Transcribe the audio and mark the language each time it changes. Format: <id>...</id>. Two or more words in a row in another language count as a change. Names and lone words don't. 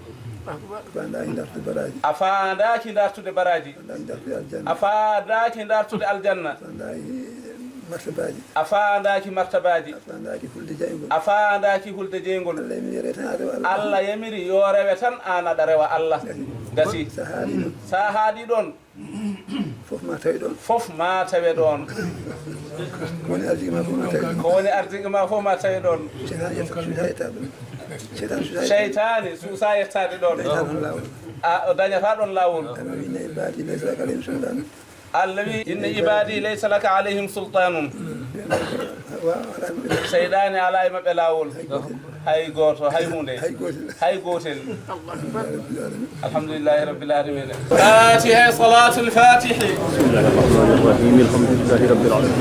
<ff>a faandaki dartude baraji a faandaki dartude aljanna a faandaki martabaji a faandaki hulde jeygol Allah yamiri yo rewe tan an aɗa rewa Allah gasi sa haaɗi ɗon fof ma tawe ɗon ko woni ardigue ma fof ma tawe ɗon cheytani suusa yettade ɗon o dañata ɗon lawol</ff> <ar>Allah wi إن عبادي ليس لك عليهم سلطان</ar> <ff>seyɗani ala e maɓɓe lawol hay goto hay hunde hay gotel</ff> <ar>الحمد لله رب العالمين الفاتحة صلاة الفاتح بسم الله الرحمن الرحيم الحمد لله رب</ar>